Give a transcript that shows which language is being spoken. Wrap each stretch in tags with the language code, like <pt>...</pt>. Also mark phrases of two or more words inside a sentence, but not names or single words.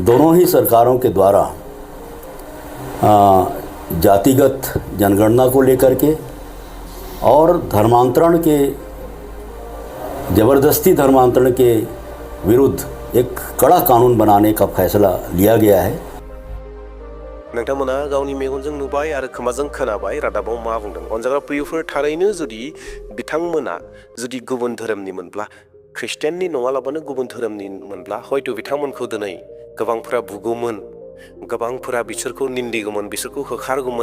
<hi>दोनों ही सरकारों के द्वारा जातिगत जनगणना को लेकर के और धर्मांतरण के, जबरदस्ती धर्मांतरण के विरुद्ध एक कड़ा कानून बनाने का फैसला लिया गया है।</hi> <brx>नोंथांमोना गावनि मेगनजों नुबाय आरो खोमाजों खोनाबाय रादाबाव मा बुंदों। अनजाग्रा प्रियफोर, थारैनो जुदि बिथांमोना जुदि गुबुन धोरोमनि मोनब्ला, ख्रिस्टियाननि नङालाबानो गुबुन धोरोमनि मोनब्ला हयथ' बिथांमोनखौ दिनै गोबांफोरा बुगौमोन, गोबांफोरा बिसोरखौ निन्दिगौमोन, बिसोरखौ होखारगौमोन।</brx>